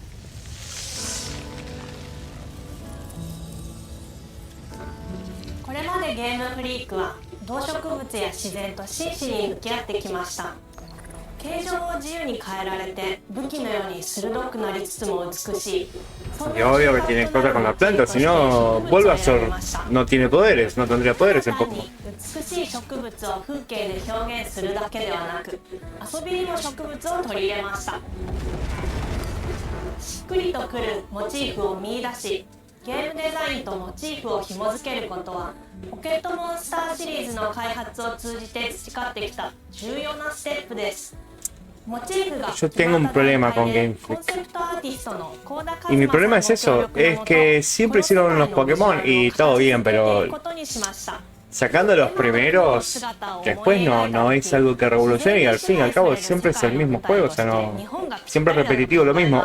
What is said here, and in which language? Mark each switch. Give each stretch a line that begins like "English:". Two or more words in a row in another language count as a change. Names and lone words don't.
Japanese: これまでゲームフリークは動植物や自然と真摯に向き合ってきました。形状を自由に変えられて武器のように鋭くなりつつも美しい。
Spanish: Y obvio que tiene cosas con la planta, si no, Bulbasaur no tiene poderes, no tendría poderes en Pokémon.
Japanese: 美しい植物を風景で表現するだけではなく、遊びにも植物を取り入れました。しっくりとくるモチーフを見出し、ゲームデザインとモチーフを紐付けることは、ポケットモンスターシリーズの開発を通じて培ってきた重要なステップです。
Spanish: Yo tengo un problema con Game Freak. Y mi problema es eso, es que siempre hicieron los Pokémon y todo bien, pero sacando los primeros, después no es algo que revolucione y al fin y al cabo siempre es el mismo juego, o sea, no, siempre es repetitivo lo mismo.